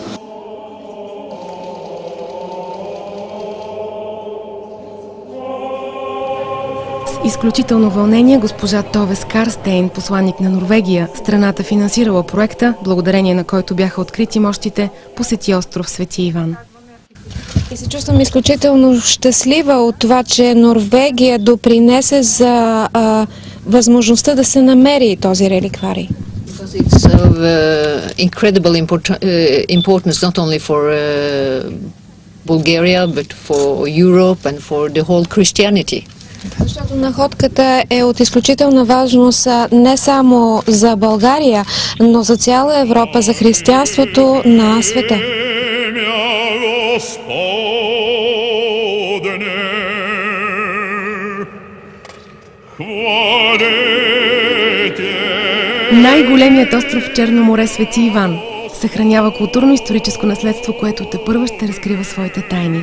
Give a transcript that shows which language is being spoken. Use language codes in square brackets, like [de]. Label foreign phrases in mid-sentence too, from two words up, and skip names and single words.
[bg] Изключително вълнение госпожа Тове Скарстейн, посланник на Норвегия, страната финансирала проекта, благодарение на който бяха открити мощите, посети остров Свети Иван. И се чувствам изключително щастлива от това, че Норвегия допринесе за възможността да се намери този реликварий. [en] It's of incredible importance not only for Bulgaria but for Europe and for the whole Christianity. [bg] Защото находката е от изключителна важност не само за България, но за цяла Европа, за християнството на света. Най-големият остров в Черно море Свети Иван съхранява културно-историческо наследство, което тепърва ще разкрива своите тайни.